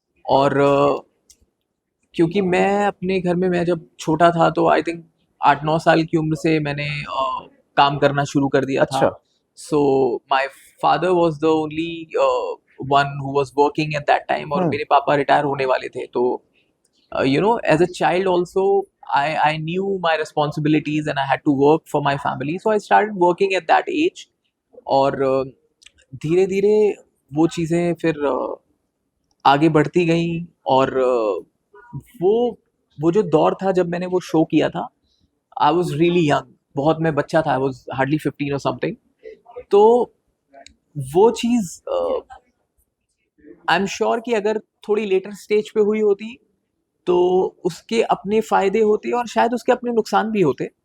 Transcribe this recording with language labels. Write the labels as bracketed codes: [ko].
[hi] और क्योंकि मैं अपने घर में, मैं जब छोटा था तो आई थिंक 8-9 साल की उम्र से मैंने काम करना शुरू कर दिया था। अच्छा। [en] so my father was the only one who was working at that time, और [hi] हम्म। मेरे पापा रिटायर होने वाले थे। [en] तो as a child also, I knew my responsibilities and I had to work for my family, so I started working at that age। [hi] और धीरे धीरे वो चीज़ें फिर आगे बढ़ती गई। और वो वो जो दौर था जब मैंने वो शो किया था, [en] I was really young, [hi] बहुत मैं बच्चा था, [en] I was hardly 15 [hi] और समथिंग। तो वो चीज़ आई एम श्योर कि अगर थोड़ी लेटर स्टेज पे हुई होती तो उसके अपने फायदे होते और शायद उसके अपने नुकसान भी होते।